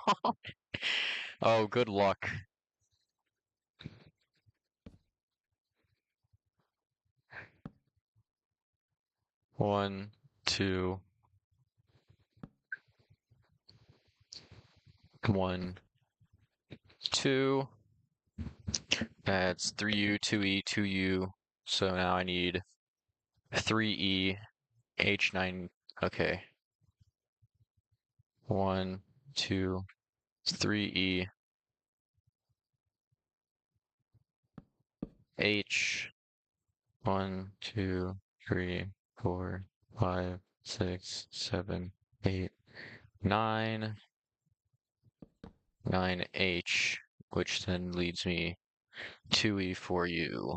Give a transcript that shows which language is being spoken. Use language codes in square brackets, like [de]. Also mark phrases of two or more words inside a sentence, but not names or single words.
[en] Oh, good luck. 1, 2, 1, 2. That's 3U, 2E, 2U. So now I need 3E, H9. Okay. 1, 2, 3E, H. 1, 2, 3, 4, 5, 6, 7, 8, 9. 9H, which then leads me 2E for you.